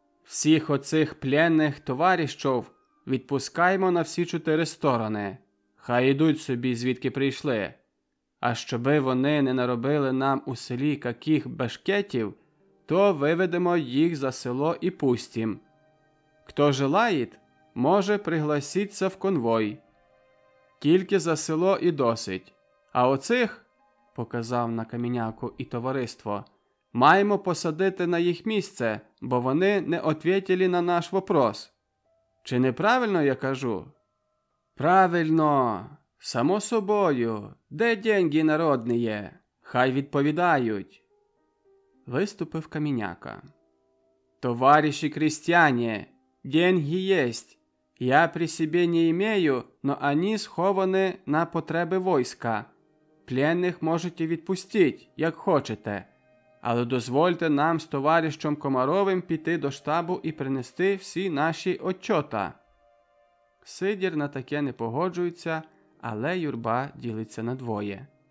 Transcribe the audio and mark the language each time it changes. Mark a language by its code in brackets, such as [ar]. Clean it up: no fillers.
[uk] Всіх оцих пленних товаріщів відпускаймо на всі 4 сторони. Хай ідуть собі, звідки прийшли. А щоби вони не наробили нам у селі каких бешкетів, то виведемо їх за село і пустім. Хто желает, може пригласиться в конвой. Тільки за село і досить. А оцих, – показав на Каміняку і товариство, – маємо посадити на їх місце, бо вони [ru] не ответили на наш вопрос. [uk] Чи неправильно я кажу?» «Правильно, само собою. Де деньги народні? Хай відповідають». Виступив Каміняка. [ru] «Товарищи крестьяне, деньги есть. Я при себе не имею, но они [uk] сховані на потреби [ru] войска. [uk] Пленних можете відпустити, як хочете. Але дозвольте нам з товаришем Комаровим піти до штабу і принести всі наші отчота». Сидір на таке не погоджується, але юрба ділиться на двоє.